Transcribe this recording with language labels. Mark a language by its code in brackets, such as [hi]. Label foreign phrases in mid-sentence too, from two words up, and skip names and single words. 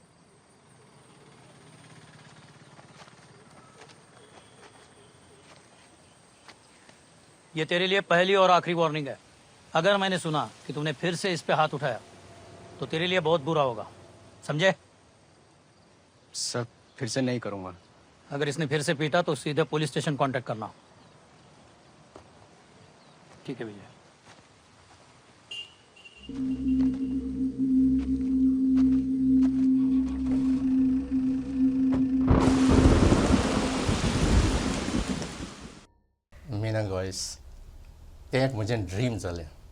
[hi] ये तेरे लिए पहली और आखिरी वार्निंग है. अगर मैंने सुना कि तूने फिर से इस पे हाथ उठाया तो तेरे लिए बहुत बुरा होगा, समझे? सर फिर से नहीं करूँगा. अगर इसने फिर से पीटा तो सीधे [en] police station contact [hi] करना. ठीक है विजय. [kok] मिना गॉयस तें एक म्हजें ड्रीम जालें.